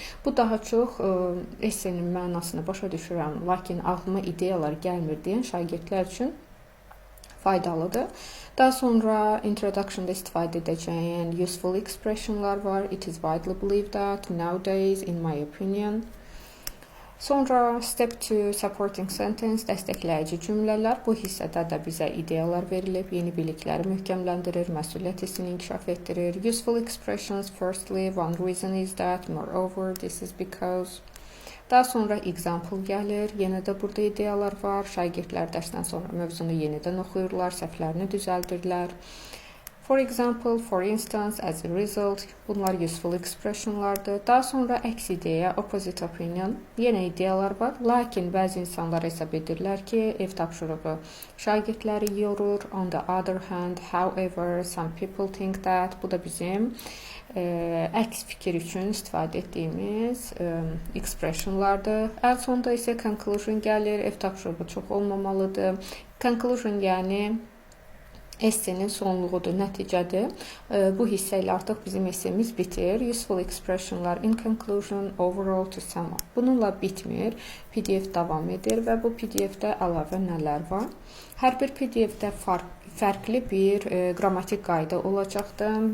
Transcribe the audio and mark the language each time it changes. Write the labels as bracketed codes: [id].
[az] Bu daha çox essenin mənasını başa düşürəm, lakin ağlıma ideyalar gəlmir deyən şagirdlər üçün faydalıdır. Daha sonra introduction'da istifadə edəcəyən useful expressionlar var. [en] It is widely believed that nowadays, in my opinion. [az] Sonra [en] step 2 supporting sentence, [az] dəstəkləyici cümlələr. Bu hissədə də bizə ideyalar verilib, yeni bilikləri möhkəmləndirir, məsuliyyət hissini inkişaf etdirir. [en] Useful expressions, firstly, one reason is that, moreover, this is because. [az] Daha sonra example gəlir. Yenə də burada ideyalar var. Şagirdlər dərsdən sonra mövzunu yenidən oxuyurlar, səhvlərini düzəldirlər. [en] For example, for instance, as a result, [az] bunlar useful expressionlardır. Daha sonra əks ideya, [en] opposite opinion, [az] yenə ideyalar var. Lakin bəzi insanlar hesab edirlər ki, ev tapşırığı şagirdləri yorur. [en] On the other hand, however, some people think that. [az] Bu da bizim əks fikir üçün istifadə etdiyimiz expressionlardır. Ən sonda isə conclusion gəlir. Ev tapşırığı çox olmamalıdır. Conclusion yəni essenin sonluğudur, nəticədir. Bu hissə ilə artıq bizim essemiz bitir. [en] Useful expressionlar in conclusion, overall, to sum up. [az] Bununla bitmir. PDF davam edir və bu PDF-də əlavə nələr var? Hər bir PDF-də fərqli bir qrammatik qayda olacaqdır.